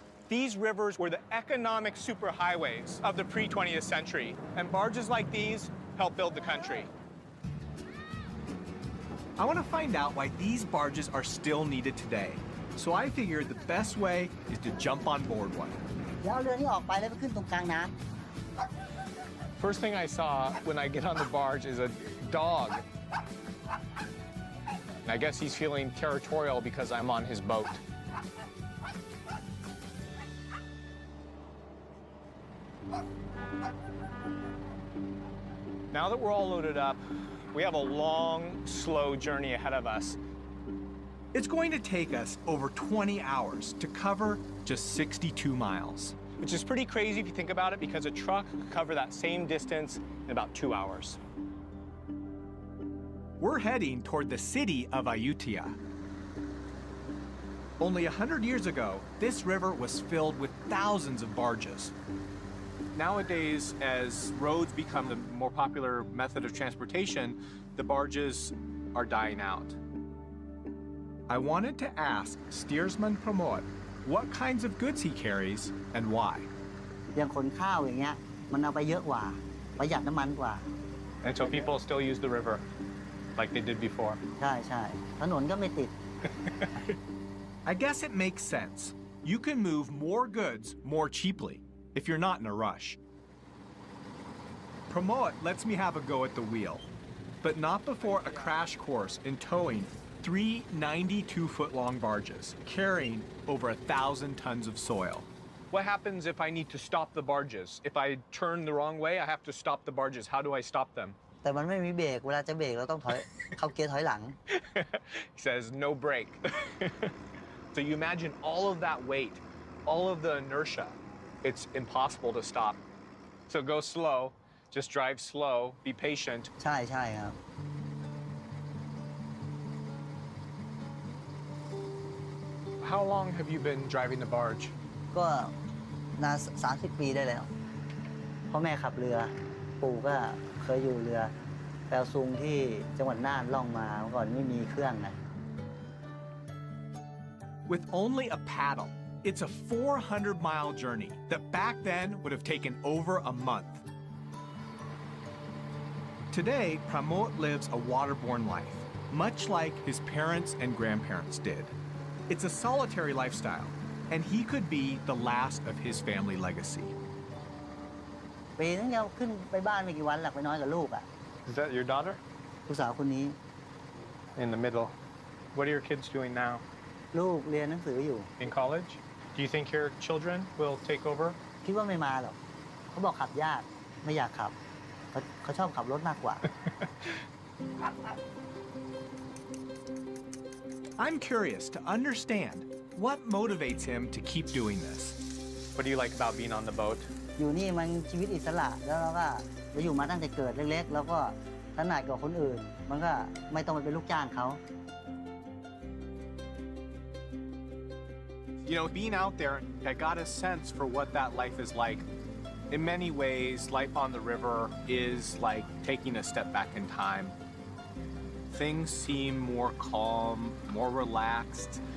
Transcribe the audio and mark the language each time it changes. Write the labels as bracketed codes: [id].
[en] These rivers were the economic superhighways of the pre-20th century, and barges like these helped build the country. I want to find out why these barges are still needed today, so I figured the best way is to jump on board one. [th] เดี๋ยวเอาเรือนี้ออกไปแล้วไปขึ้นตรงกลางน้ำ [en] First thing I saw when I get on the barge is a dog. I guess he's feeling territorial because I'm on his boat. Now that we're all loaded up, we have a long, slow journey ahead of us. It's going to take us over 20 hours to cover just 62 miles. Which is pretty crazy if you think about it, because a truck could cover that same distance in about 2 hours. We're heading toward the city of Ayutthaya. Only 100 years ago, this river was filled with thousands of barges. Nowadays, as roads become the more popular method of transportation, the barges are dying out. I wanted to ask steersman Pramod what kinds of goods he carries and why. [th] อย่างขนข้าวอย่างเงี้ยมันเอาไปเยอะกว่าประหยัดน้ำมันกว่า [en] And so people still use the river like they did before. [th] ใช่ใช่ถนนก็ไม่ติด [en] I guess it makes sense. You can move more goods more cheaply if you're not in a rush. Pramod lets me have a go at the wheel, but not before a crash course in towing 3 92-foot-long barges carrying over 1,000 tons of soil. What happens if I need to stop the barges? If I turn the wrong way, I have to stop the barges. How do I stop them? [th] แต่มันไม่มีเบรกเวลาจะเบรกเราต้องถอย เข้าเกียร์ถอยหลัง [en] He says, no brake. So you imagine all of that weight, all of the inertia. It's impossible to stop. So go slow, just drive slow, be patient. [th] ใช่ใช่ครับ [en] How long have you been driving the barge? [th] ก็นาน30 ปีได้แล้วพ่อแม่ขับเรือปู่ก็เคยอยู่เรือแปลซุงที่จังหวัดน่านล่องมาเมื่อก่อนไม่มีเครื่องไง [en] With only a paddle, it's a 400-mile journey that back then would have taken over a month. Today, Pramod lives a waterborne life, much like his parents and grandparents did. It's a solitary lifestyle, and he could be the last of his family legacy. [th] ปีนึงจะขึ้นไปบ้านไม่กี่วันหลักไปน้อยกับลูกอ่ะ [en] Is that your daughter? [th] ลูกสาวคนนี้ [en] In the middle. What are your kids doing now? [th] ลูกเรียนหนังสืออยู่ [en] In college? Do you think your children will take over? [th] คิดว่าไม่มาหรอกเขาบอกขับยากไม่อยากขับเขาชอบขับรถมากกว่า [en] I'm curious to understand what motivates him to keep doing this. What do you like about being on the boat? [th] อยู่นี่มันชีวิตอิสระแล้วเราอยู่มาตั้งแต่เกิดเล็กๆแล้วก็ถนัดกว่าคนอื่นมันก็ไม่ต้องไปเป็นลูกจ้างเขา [en] You know, being out there, I got a sense for what that life is like. In many ways, life on the river is like taking a step back in time. Things seem more calm, more relaxed.